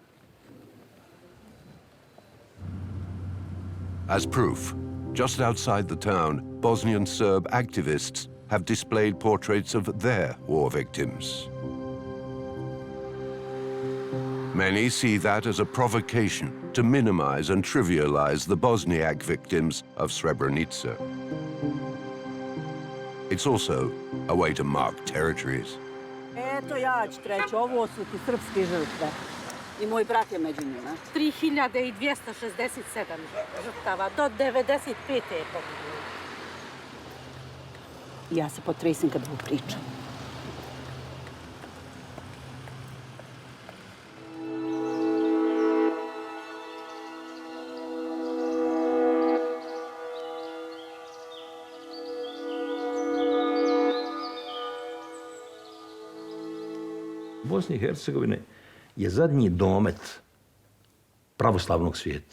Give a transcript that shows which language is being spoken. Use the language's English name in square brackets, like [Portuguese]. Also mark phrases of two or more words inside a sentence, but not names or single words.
[English] As proof, just outside the town, Bosnian Serb activists have displayed portraits of their war victims. Many see that as a provocation to minimize and trivialize the Bosniak victims of Srebrenica. It's also a way to mark territories. [Serbian] Eto ja ću treći, ovo su ti srpske žrtve. I moj brat je među njima. 3267 žrtava, do 95. je poginulo. Ja se potresim kad ovo pričam. Bosne i Hercegovine je zadnji domet pravoslavnog svijeta.